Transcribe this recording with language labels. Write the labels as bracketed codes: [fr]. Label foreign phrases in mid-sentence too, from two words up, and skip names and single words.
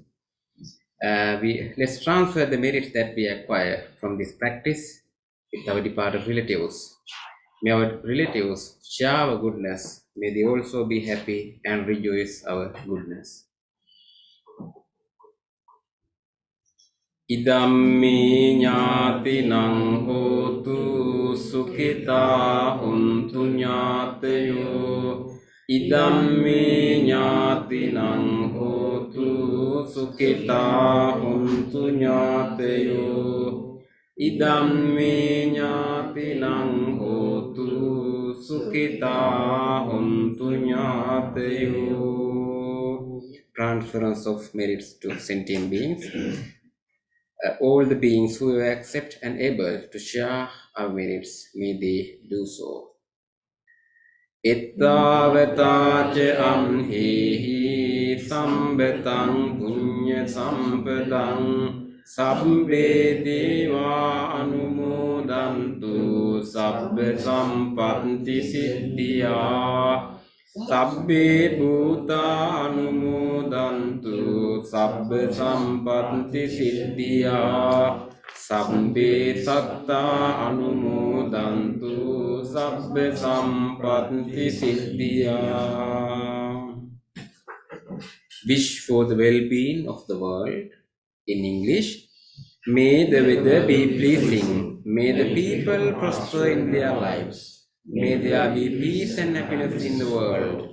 [en] Let's transfer the merits that we acquire from this practice with our departed relatives. May our relatives share our goodness. May they also be happy and rejoice our goodness. [pi] Idammi ñātinang hotu sukhita huntu ñātayo. Idammi ñātinang hotu sukhita huntu ñātayo. Idammi ñātinang hotu sukhita huntu ñātayo. [en] Transference of merits to sentient beings. All the beings who accept and able to share our merits, may they do so. [pi] Ittavata ca amhehi sambetang punya sampadang sabbe deva anumodantu sabbe sampatti siddhya. Sabbe bhuta anumodantu sabbe sampatti siddhya. Sabbe satta anumodantu sabbe sampatti siddhya. [en] Wish for the well-being of the world. In English, may the weather be pleasing May the people prosper in their lives. May there be peace and happiness in the world.